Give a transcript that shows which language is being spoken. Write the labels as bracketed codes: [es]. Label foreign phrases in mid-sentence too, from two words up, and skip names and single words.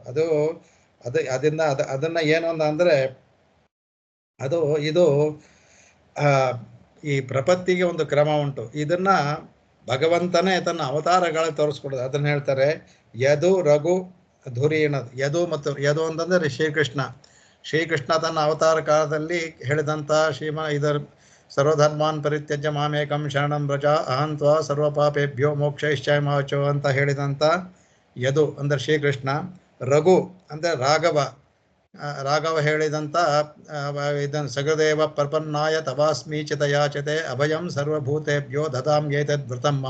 [kn] ಅದನ್ನ ಏನು ಅಂದರೆ ಇದು ಈ ಪ್ರಪತ್ತಿಗೆ ಒಂದು ಕ್ರಮ ಉಂಟು. ಇದನ್ನ ಭಗವಂತನೇ ತನ್ನ ಅವತಾರಗಳ ತೋರಿಸ್ಕೊಡೋದು. ಅದನ್ನ ಹೇಳ್ತಾರೆ ಯದು ರಘು ಧುರೀಣ. ಯದು ಅಂತಂದ್ರೆ ಶ್ರೀಕೃಷ್ಣ ತನ್ನ ಅವತಾರ ಕಾಲದಲ್ಲಿ ಹೇಳಿದಂಥ ಇದರ [sa] ಸರ್ವಧರ್ಮಾನ್ ಪರಿತ್ಯಜ್ಯ ಮಾಮೇಕಂ ಶರಣಂ ವ್ರಜ ಅಹಂತ್ವಾ ಸರ್ವ ಪಾಪೇಭ್ಯೋ ಮೋಕ್ಷಯಿಷ್ಯಾಮಿ [kn] ಅಂತ ಹೇಳಿದಂಥ ಯದು ಅಂದರೆ ಶ್ರೀಕೃಷ್ಣ. ರಘು ಅಂದರೆ ರಾಘವ ಹೇಳಿದಂಥ ಇದನ್ನು [sa] ಸಗದೇವ ಪ್ರಪನ್ನಾಯ ತವಾಸ್ಮೀಚಿತ ಯಾಚತೆ ಅಭಯಂ ಸರ್ವಭೂತೇಭ್ಯೋ ದದಾಮ್ಯೇತದ್ ವೃತಂ ಮಮ.